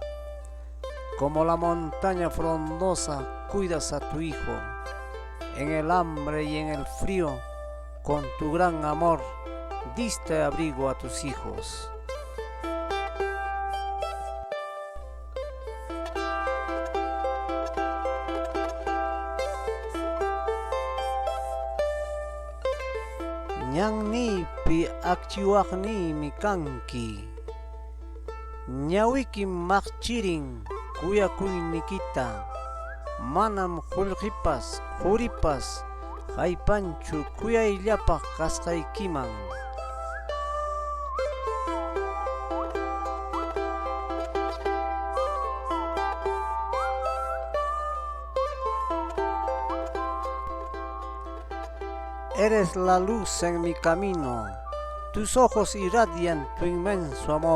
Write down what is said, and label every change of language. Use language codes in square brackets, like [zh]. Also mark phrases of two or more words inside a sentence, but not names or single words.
[es] Como la montaña frondosa, cuidas a tu hijo. En el hambre y en el frío, con tu gran amor, diste abrigo a tus hijos. [qu] Ñannipi akchiwaqnimi kanki, ñawikim maqchirin kuyakuynikita, manam qullqipas quripas haypanchu kuyayllapaq kasqaykiman. [es] Eres la luz en mi camino, tus ojos irradian tu inmenso amor.